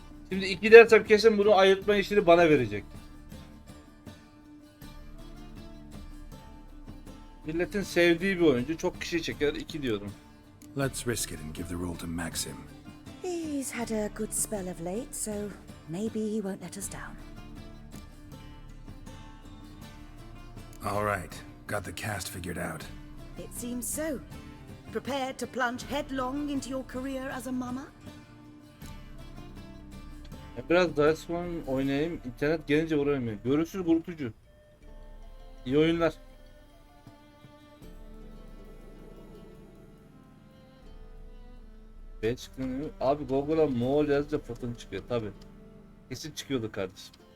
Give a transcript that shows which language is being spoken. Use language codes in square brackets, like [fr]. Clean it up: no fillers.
[tr] Şimdi 2 dersem kesin bunu ayırtma işini bana verecek. Milletin sevdiği bir oyuncu. Çok kişi çeker. 2 diyorum. [en] Let's risk it and give the role to Maxim. He's had a good spell of late, so maybe he won't let us down. All right, got the cast figured out. It seems so. Prepared to plunge headlong into your career as a mama? [tr] Biraz Dice One oynayayım. İnternet gelince uğramıyor. Görüşürüz kurutucu. İyi oyunlar. Çıkıyor. Abi Google'a Moğol yazınca foton çıkıyor tabi. Kesin çıkıyordu kardeşim.